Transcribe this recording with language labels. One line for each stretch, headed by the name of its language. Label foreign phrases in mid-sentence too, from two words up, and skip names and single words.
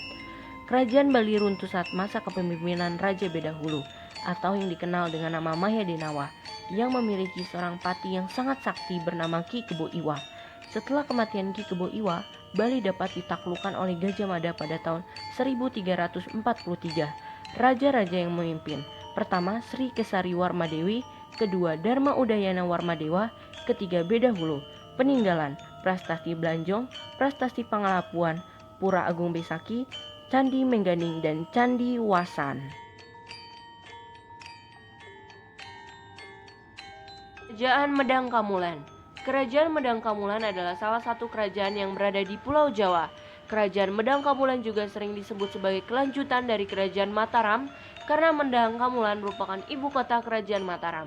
Indonesian: Kerajaan Bali runtuh saat masa kepemimpinan Raja Bedahulu, atau yang dikenal dengan nama Mahyadenawa, yang memiliki seorang pati yang sangat sakti bernama Ki Kebo Iwa. Setelah kematian Ki Kebo Iwa, Bali dapat ditaklukkan oleh Gajah Mada pada tahun 1343. Raja-raja yang memimpin: pertama Sri Kesari Warmadewi, kedua Dharma Udayana Warmadewa, ketiga Bedahulu. Peninggalan Prastasti Belanjong, Prastasti Pangalapuan, Pura Agung Besaki, Candi Mengganing, dan Candi Wasan. Kerajaan Medang Kamulan. Kerajaan Medang Kamulan adalah salah satu kerajaan yang berada di Pulau Jawa. Kerajaan Medang Kamulan juga sering disebut sebagai kelanjutan dari Kerajaan Mataram karena Medang Kamulan merupakan ibu kota Kerajaan Mataram.